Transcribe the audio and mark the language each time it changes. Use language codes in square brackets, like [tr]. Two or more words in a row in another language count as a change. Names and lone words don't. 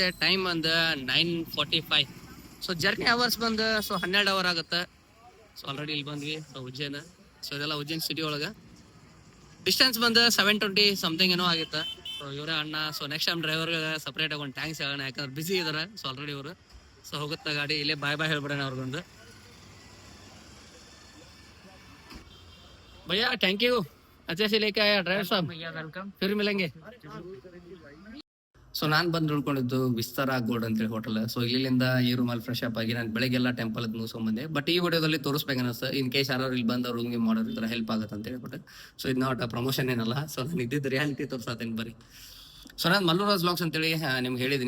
[kn] ಟೈಮ್ ಬಂದು 9:45. [en] So journey hours [kn] ಬಂದು 12 ಅವರ್ ಆಗುತ್ತೆ. [en] So already [kn] ಇಲ್ಲಿ ಬಂದ್ವಿ. ಸೊ ಉಜ್ಜೈನ್. ಸೊ ಇದೆಲ್ಲ ಉಜ್ಜೈನ್ ಸಿಟಿ ಒಳಗೆ. ಡಿಸ್ಟೆನ್ಸ್ ಬಂದು 720 ಸಮಥಿಂಗ್ ಏನೋ ಆಗಿತ್ತು. ಸೊ ಇವರೇ ಅಣ್ಣ. [en] So next time [kn] ಡ್ರೈವರ್ಗೆ ಸಪ್ರೇಟಾಗಿ ಒಂದು ಟ್ಯಾಂಕ್ಸ್ ಹೇಳೋಣ, ಯಾಕಂದ್ರೆ ಬಿಸಿ ಇದಾರೆ. [en] So already [kn] ಇವರು. ಸೊ ಹೋಗುತ್ತೆ ಗಾಡಿ. ಇಲ್ಲೇ ಬಾಯ್ ಹೇಳ್ಬಿಡೋಣ ಅವ್ರಿಗೊಂದು. [hi] भैया [en] thank you, [hi] अच्छे से लेके आया ड्राइवर साहब. वेलकम. फिर मिलेंगे. [kn] ಸೊ ನಾನು ಬಂದು ಉಳ್ಕೊಂಡಿದ್ದು ವಿಸ್ತಾರ ಗೋಲ್ಡ್ ಅಂತೇಳಿ ಹೋಟೆಲ್. ಸೊ ಇಲ್ಲಿಂದ ಈ ರೂಮಲ್ಲಿ [en] fresh up [kn] ಆಗಿ ನಾನು ಬೆಳಗ್ಗೆಲ್ಲ ಟೆಂಪಲ್ ಮುಗಿಸ್ಕೊಂಡ್ಬಂದೆ. ಬಟ್ ಈ ವಿಡಿಯೋದಲ್ಲಿ ತೋರಿಸ್ಬೇಕನ್ನಿಸ್ತು, [en] in case [kn] ಯಾರು ಇಲ್ಲಿ ಬಂದು ರೂಮ್ಗೆ ಮಾಡೋರು ಈ ಥರ ಹೆಲ್ಪ್ ಆಗುತ್ತೆ ಅಂತ ಹೇಳ್ಬಿಟ್ಟು. ಸೊ ಇದು [en] not promotion [kn] ಏನಲ್ಲ. ಸೊ ನಾನು ಇದ್ದಿದ್ದು ರಿಯಾಲಿಟಿ ತೋರಿಸ್ತೀನಿ ಬರ್ರಿ. ಸೊ ನಾನು ಮಲ್ಲೂರಾಜ್ ವ್ಲಾಗ್ಸ್ ಅಂತೇಳಿ ನಿಮ್ಗೆ ಹೇಳಿದ್ದೀನಿ.